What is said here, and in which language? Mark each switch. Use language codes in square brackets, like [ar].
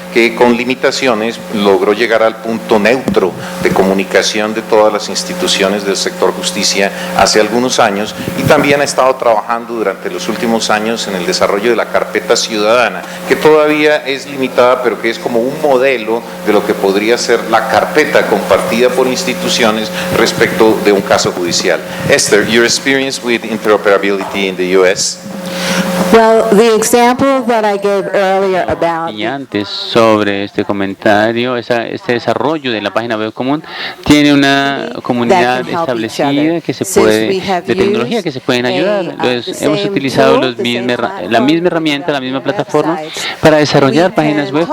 [es] que con limitaciones logró llegar al punto neutro de comunicación de todas las instituciones del sector justicia hace algunos años, y también ha estado trabajando durante los últimos años en el desarrollo de la carpeta ciudadana, que todavía es limitada, pero que es como un modelo de lo que podría ser la carpeta compartida por instituciones respecto de un caso judicial. [en] Esther, your experience with interoperability in the U.S.? Well, the example that I gave earlier about [es] Y antes sobre este comentario, este desarrollo de la página web común tiene una comunidad establecida que se puede, de tecnología que se pueden ayudar. Entonces, hemos utilizado la misma herramienta, la misma plataforma para desarrollar páginas web.